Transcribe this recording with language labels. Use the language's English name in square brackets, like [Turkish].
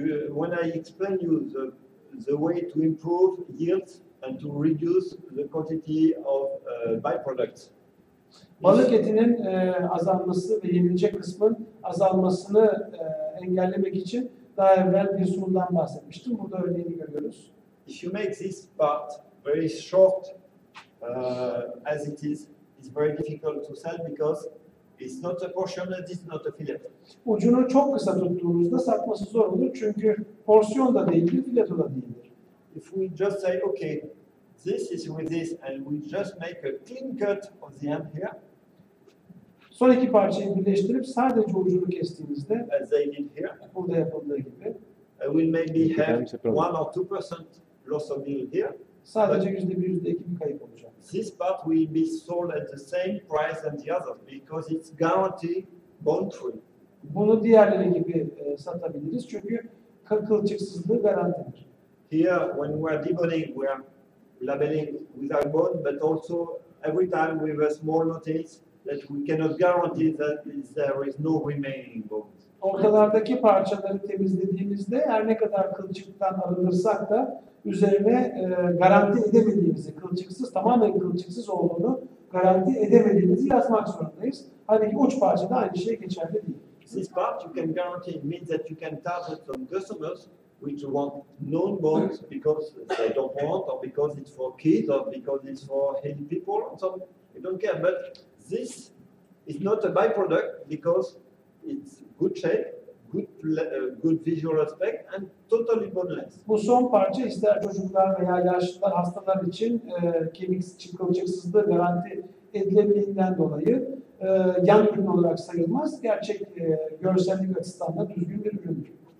[English] When I explain you the way to improve yield and to reduce the quantity of byproducts. [Turkish] Balık etinin azalması ve yenilecek kısmın azalmasını engellemek için daha evvel bir sunumdan bahsetmiştim. Burada örneğini görüyoruz. [English] If you make this part very short as it is, it's very difficult to sell because it's not a portion and it's not a fillet. [Turkish] Ucunu çok kısa tuttuğunuzda satması zor olur çünkü porsiyon da değildir, fileto da değildir. [English] If we just say, okay, this is with this, and we just make a clean cut of the end here. [Turkish] Son iki parçayı birleştirip sadece ucunu kestiğinizde, [English] as they did here, [Turkish] burada yapıldığı gibi, [English] will maybe have 1 or 2% loss of yield here. [Turkish] Sadece %1, %2 bir kayıp olacak. [English] This part will be sold at the same price as the others because it's guaranteed bond free. [Turkish] Bunu diğerleri gibi satabiliriz çünkü kılçıksızlığı garantidir. [English] Here, when we are deboning, we are labeling without bond, but also every time with a small notice that we cannot guarantee that there is no remaining bones. [Turkish] Ortalardaki parçaları temizlediğimizde her ne kadar kılçıktan arındırsak da üzerine garanti edemediğimizi, tamamen kılçıksız olduğunu garanti edemediğimizi yazmak zorundayız. Halbuki uç parçada aynı şey geçerli değil. [English] This part you can guarantee means that you can target some customers which want known bones because they don't want, or because it's for kids, or because it's for healthy people. So we don't care. But this is not a byproduct because it's good shape, good visual aspect, and totally boneless. [Turkish] Bu son parça ister çocuklar veya yaşlılar, hastalar için kılçıksızlığı garanti edilebildiğinden dolayı yan ürün olarak sayılmaz. Gerçek görsellik açısından da düzgün bir üründür.